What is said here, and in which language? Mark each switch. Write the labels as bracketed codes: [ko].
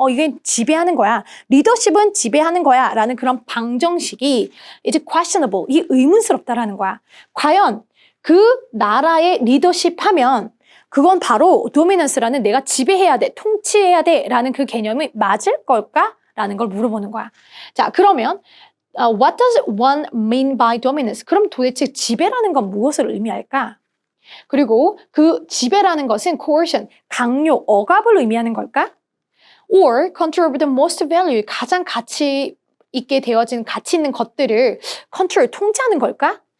[ko] 이게 지배하는 거야. 리더십은 지배하는 거야. 라는 그런 방정식이 이제 questionable, 이게 의문스럽다라는 거야. 과연 그 나라의 리더십 하면 그건 바로 도미넌스라는 내가 지배해야 돼, 통치해야 돼 라는 그 개념이 맞을 걸까? 라는 걸 물어보는 거야. [en] 자, 그러면 what does one mean by dominance? [ko] 그럼 도대체 지배라는 건 무엇을 의미할까? 그리고 그 지배라는 것은 coercion, 강요, 억압을 의미하는 걸까? [en] Or control the most value, [ko] 가장 가치 있게 되어진 가치 있는 것들을 control, 통제하는 걸까?